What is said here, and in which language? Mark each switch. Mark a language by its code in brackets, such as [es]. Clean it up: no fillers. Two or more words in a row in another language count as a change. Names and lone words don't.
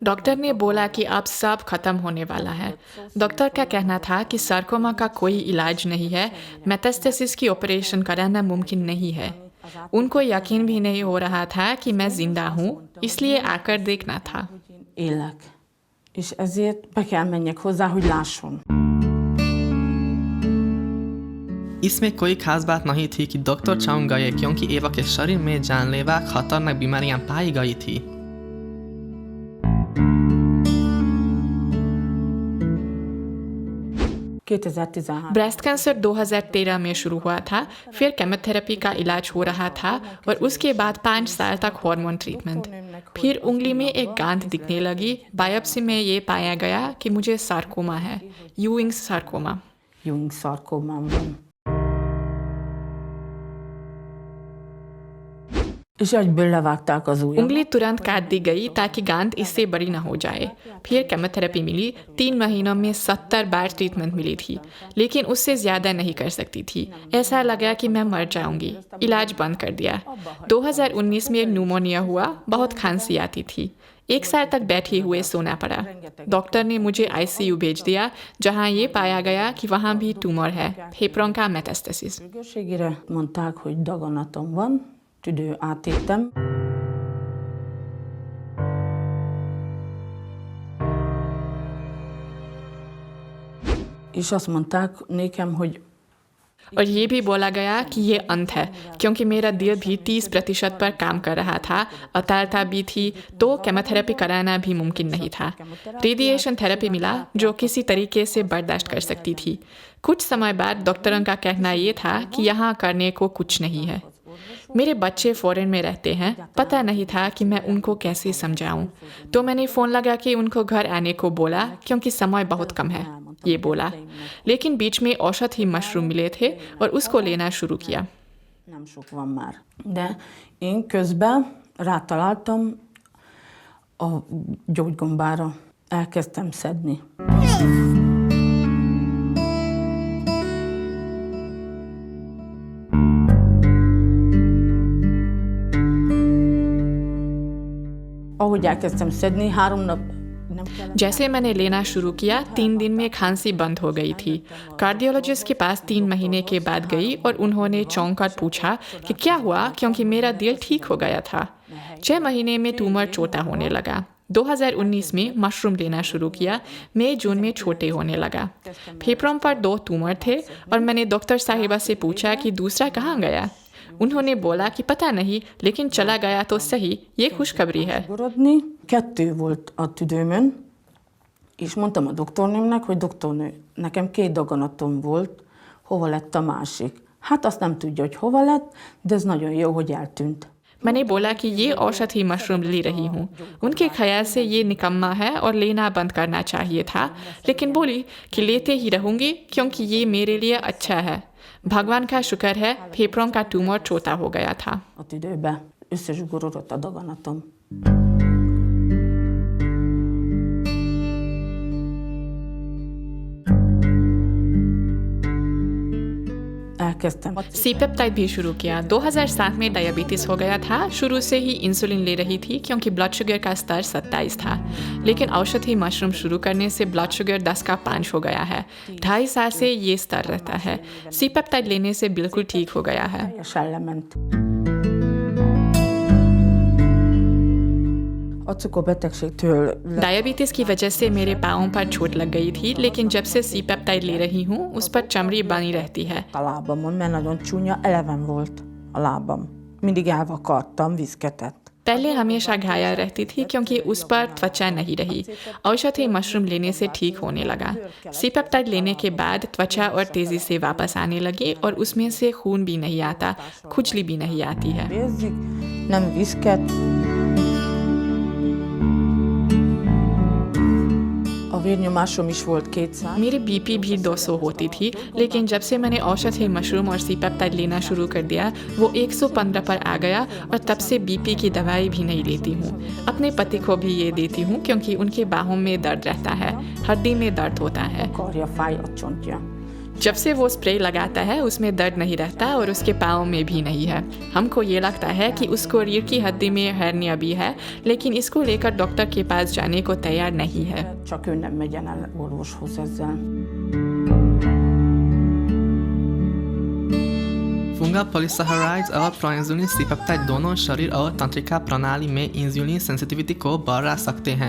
[hi] डॉक्टर ने बोला कि अब सब खत्म होने वाला है। डॉक्टर का कहना था कि सार्कोमा का कोई इलाज नहीं है, मेटास्टेसिस की ऑपरेशन कराना मुमकिन नहीं है। उनको यकीन भी नहीं हो रहा था कि मैं जिंदा हूँ, इसलिए आकर देखना था। [hu] Élek, és ezért be kell menjek hozzá, hogy lásson. [hi] इसमें कोई खास बात नहीं थी कि डॉक्टर चांग गए क्योंकि एवा के शरीर में जानलेवा खतरनाक बीमारियां पाई गई थी। [en] breast cancer [hi] 2013 में शुरू हुआ था, फिर केमोथेरेपी का इलाज हो रहा था और उसके बाद 5 साल तक [en] hormone treatment. [hi] फिर उंगली में एक गांठ दिखने लगी। बायोप्सी में ये पाया गया कि मुझे सार्कोमा है, यूइंग्स सार्कोमा। [hu] Ewing szarkómám van. És egyből levágták az ujjam. [hi] उंगली तुरंत काट दी गई ताकि गांठ इससे बड़ी न हो जाए। फिर केमोथेरेपी मिली। 3 महीनों में 70 बार ट्रीटमेंट मिली थी, लेकिन उससे ज्यादा नहीं कर सकती थी। ऐसा लगा कि मैं मर जाऊंगी। इलाज बंद कर दिया। 2019 में न्यूमोनिया हुआ, बहुत खांसी आती थी। 1 साल तक बैठे हुए सोना पड़ा। डॉक्टर ने मुझे ICU भेज दिया, जहां ये पाया गया कि वहां भी ट्यूमर है, फेफड़ों का मेटास्टेसिस। [hu] Sürgősségére mondták, hogy daganatom van, tüdő átétem. És azt mondták nékem, hogy [hi] और ये भी बोला गया कि ये अंत है, क्योंकि मेरा दिल भी 30% पर काम कर रहा था, अतालता भी थी, तो केमोथेरेपी कराना भी मुमकिन नहीं था। [en] radiation therapy [hi] मिला, जो किसी तरीके से बर्दाश्त कर सकती थी। कुछ समय बाद डॉक्टरों का कहना ये था कि यहाँ करने को कुछ नहीं है। मेरे बच्चे फॉरेन में रहते हैं, पता नहीं था कि मैं उनको कैसे समझाऊं। तो मैंने फ़ोन लगा के उनको घर आने को बोला, क्योंकि समय बहुत कम है, ये बोला। लेकिन बीच में औषधि मशरूम मिले थे और उसको लेना शुरू किया। [hu] nem sok van már. De én közben rátaláltam a gyógygombára. Elkezdtem szedni. Ahogy elkezdtem szedni, 3 nap nem kellett. [hi] जैसे मैंने लेना शुरू किया, 3 दिन में खांसी बंद हो गई थी। कार्डियोलॉजिस्ट के पास 3 महीने के बाद गई और उन्होंने चौंक कर पूछा कि क्या हुआ, क्योंकि मेरा दिल ठीक हो गया था। 6 महीने में ट्यूमर छोटा होने लगा। 2019 में मशरूम लेना शुरू किया। मई जून में छोटे होने लगा। फेफड़ों पर 2 ट्यूमर थे और मैंने डॉक्टर साहिबा से पूछा कि दूसरा कहाँ गया। उन्होंने बोला कि पता नहीं, लेकिन चला गया तो सही, ये खुशखबरी है। Gorodni. [hu] 2 volt a tüdőmön, és mondtam a doktornőmnek, hogy doktornő, nekem 2 daganatom volt, hova lett a másik? Hát azt nem tudja, hogy hova lett, de ez nagyon jó, hogy eltűnt. [hi] मैंने बोला कि ये औषधि मशरूम ले रही हूँ। उनके ख्याल से ये निकम्मा है और लेना बंद करना चाहिए था, लेकिन बोली कि लेते ही रहूँगी क्योंकि ये मेरे लिए अच्छा है। भगवान का शुक्र है, फेफड़ों का ट्यूमर छोटा हो गया था। [hu] A tüdőbe összezsugorodott a daganatom. Elkezdtem. [hi] C-पेप्टाइड भी शुरू किया। 2007 में डायबिटीज हो गया था। शुरू से ही इंसुलिन ले रही थी क्योंकि [en] blood sugar [hi] का स्तर 27 था, लेकिन औषधि मशरूम शुरू करने से [en] blood sugar [hi] 10 का 5 हो गया है। 2.5 साल से ये स्तर रहता है। C-पेप्टाइड लेने से बिल्कुल ठीक हो गया है। [hu] Teljesen lement. A cukorbetegségtől [hi] डायबिटीज की वजह से मेरे पाँव पर चोट लग गई थी, लेकिन जब से C-पेप्टाइड ले रही हूँ, उस पर चमड़ी बनी रहती है। [hu] a lábamon, mert nagyon csúnya, eleven volt a lábam. Mindig elvakartam, viszketett. [hi] पहले हमेशा घायल रहती थी क्योंकि उस पर त्वचा नहीं रही। औषधि मशरूम लेने से ठीक होने लगा। C-पेप्टाइड लेने के बाद त्वचा और तेजी से वापस आने लगी और उसमें से खून भी नहीं आता, खुजली भी नहीं आती है। [hu] Érzik, nem viszket. A vérnyomásom is volt 200. [hi] मेरी BP भी 200 होती थी, लेकिन जब से मैंने औषधि मशरूम और C-पेप्टाइड लेना शुरू कर दिया, वो 115 पर आ गया और तब से BP की दवाई भी नहीं लेती हूँ। अपने पति को भी ये देती हूँ क्योंकि उनके बाहों में दर्द रहता है, हड्डी में दर्द होता है। [hu] Karja fáj a csontja. [hi] जब से वो स्प्रे लगाता है उसमें दर्द नहीं रहता और उसके पाँव में भी नहीं है। हमको ये लगता है कि उसको रीढ़ की हड्डी में हर्निया भी है, लेकिन इसको लेकर डॉक्टर के पास जाने को तैयार नहीं है। [hu] Csak ő nem megyen el orvoshoz ezzel. [en] fungal polysaccharides [hi] और प्रोइंसुलिन सीपेप्टाइड दोनों शरीर और तंत्रिका प्रणाली में [en] insulin sensitivity [hi] को बढ़ा सकते हैं।